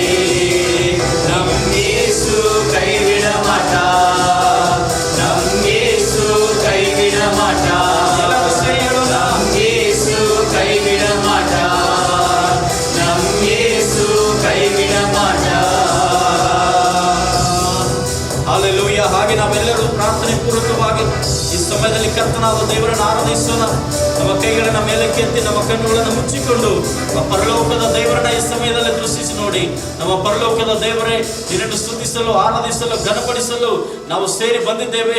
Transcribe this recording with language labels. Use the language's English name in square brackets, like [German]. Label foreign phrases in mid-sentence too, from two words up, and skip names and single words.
[Tamil] நம் இயேசு கைவிட மாட்டார், நம் இயேசு கைவிட மாட்டார். நம் இயேசு கைவிட மாட்டார், நம் இயேசு கைவிட மாட்டார். [Kannada] ಹಾಲೆಲೂಯಾ. ಹಾಗೆ ನಾವೆಲ್ಲರೂ ಪ್ರಾರ್ಥನೆ ಪೂರ್ವಕವಾಗಿ ಈ ಸಮಯದಲ್ಲಿ ಕರ್ತನಾದ ದೇವರನ್ನು ಆರಾಧಿಸೋಣ. ನಮ್ಮ ಕೈಗಳನ್ನು ಮೇಲಕ್ಕೆ ಎತ್ತಿ ನಮ್ಮ ಕಣ್ಣುಗಳನ್ನು ಮುಚ್ಚಿಕೊಂಡು ನಮ್ಮ ಪರಲೋಕದ ದೇವರನ್ನ ಈ ಸಮಯದಲ್ಲಿ ದೃಷ್ಟಿಸಿ ನೋಡಿ. ನಮ್ಮ ಪರಲೋಕದ ದೇವರೇ, ನಿನ್ನನ್ನು ಸ್ತುತಿಸಲು, ಆರಾಧಿಸಲು, ಘನಪಡಿಸಲು ನಾವು ಸೇರಿ ಬಂದಿದ್ದೇವೆ.